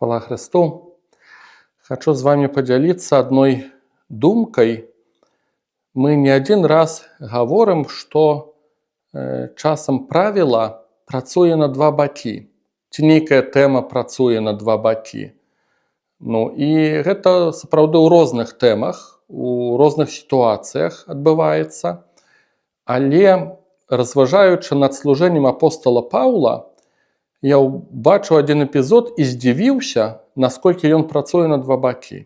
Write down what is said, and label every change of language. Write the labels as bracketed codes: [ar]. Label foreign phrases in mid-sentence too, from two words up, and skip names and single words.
[ru] Христу! Хочу с вами поделиться одной думкой. Мы не один раз говорим, что [be] часам правила працуе на два бакі. Ці нейкая тэма працуе на два бакі. І гэта сапраўды ў розных тэмах, у розных сітуацыях адбываецца. Але, разважаючы над служэннем апостола Паўла, я бачу один эпізод і здзівіўся, насколькі ён працуе на два бакі.